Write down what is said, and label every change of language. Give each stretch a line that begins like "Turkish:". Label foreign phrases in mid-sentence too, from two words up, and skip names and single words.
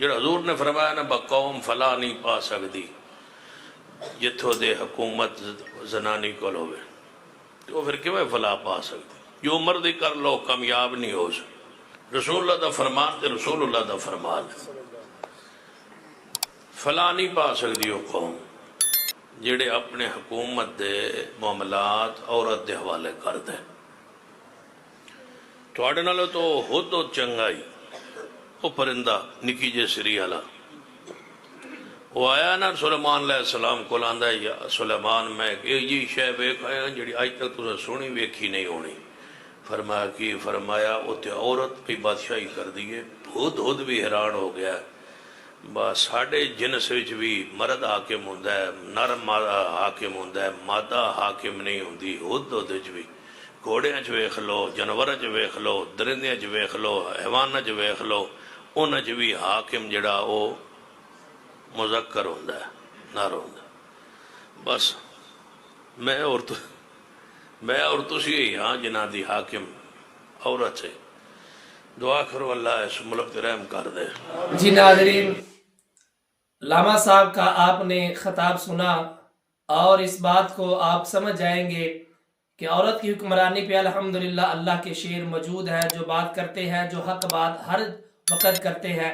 Punjabi: جڑا حضور نے فرمایا نا قوم فلاح نہیں پا سکتی جتھوں دے حکومت زنانی کول ہوئے، تو وہ پھر کیویں فلاح پا سکتی؟ جو مرضی کر لو کامیاب نہیں ہو سکتی۔ رسول اللہ دا فرمان تے رسول اللہ دا فرمان فلاح نہیں پا سکتی وہ قوم جڑے اپنے حکومت دے معاملات عورت دے حوالے کر دیں۔ تواڈے نالوں تو ہو تو چنگا ہی وہ پرندہ نکی جے سری والا، وہ آیا نا سلیمان
Arabic: علیہ السلام
Punjabi: کو آندا یا سلیمان میں یہ شے ویکھ آیا جڑی اج تک تساں سنی ویکھی نہیں ہونی۔ فرمایا کی؟ فرمایا اتنے عورت کی بادشاہی کر دیے۔ ہد بھی حیران ہو گیا، بس ساڈے جنس وچ بھی مرد حاکم ہوندا ہے، نر حاکم ہوندا ہے، مادہ حاکم نہیں ہوندی۔ ہد وچ بھی گھوڑیاں چ ویکھ لو، جانوراں چ ویکھ لو، درندیاں چ ویکھ لو، حیواناں چ ویکھ لو، انہاں چ بھی حاکم جڑا او مذکر ہوندا ہے، نر ہوندا ہے۔ بس میں اور تسی ہی ہاں جنہاں دی حاکم عورت ہے۔ دعا کرو اللہ اس ملک تے رحم کر دے۔
Urdu: جی ناظرین، علامہ صاحب کا آپ نے خطاب سنا، اور اس بات کو آپ سمجھ جائیں گے کہ عورت کی حکمرانی پہ الحمدللہ اللہ کے شیر موجود ہیں جو بات کرتے ہیں، جو حق بات ہر وقت کرتے ہیں۔